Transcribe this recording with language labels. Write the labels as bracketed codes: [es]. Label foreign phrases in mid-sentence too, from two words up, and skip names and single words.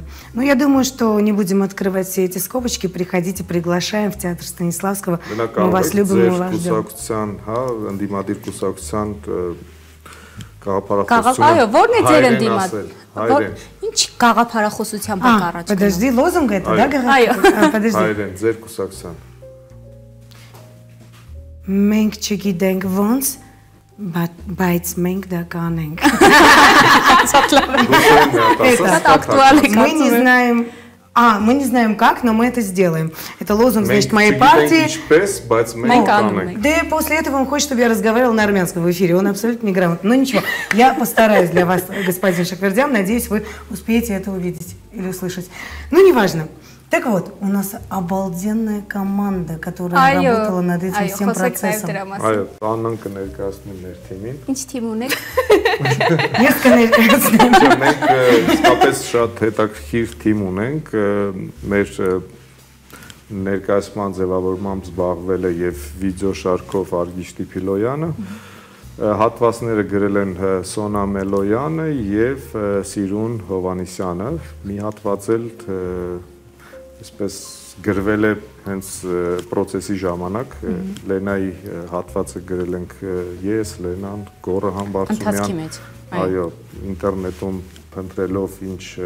[ru] Но я думаю, что не будем открывать все эти скобочки. Приходите, приглашаем в театр Станиславского. Мы вас любим, мы вас ждем. Подожди, лозунг это, да? Подожди. [hy] Մենք չգիտենք ոնց, բայց մենք դա կանենք։ [ru] Мы не знаем, мы не знаем как, но мы это сделаем. Это лозунг, значит, моей партии. Да и после этого он хочет, чтобы я разговаривала на армянском в эфире. Он абсолютно неграмотный. Но ничего, я постараюсь для вас, господин Шахвердян. Надеюсь, вы успеете это увидеть или услышать. Ну, неважно. Так вот, у нас обалденная команда, которая работала над этим всем процессом. [hy] Աննան կներկայացնի մեր թիմին։ Ինչ թիմ ունեք։ Ես կներկայացնեմ։ Մենք իսկապես շատ հետաքրքիր թիմ ունենք, մեր ներկայացման ձևավորմամբ զբաղվել է եւ վիդեոշարքով Արգիշ Տիփիլոյանը, Հատվածները գրել են Սոնա Մելոյանը եւ Սիրուն Հովանիսյանը, մի հատված էլ այսպես գրվել է հենց process-ի ժամանակ, Լենայի հատվածը գրել ենք ես, Լենան, Գոռը Համբարձումյան, այո, ինտերնետում փնտրելով ինչ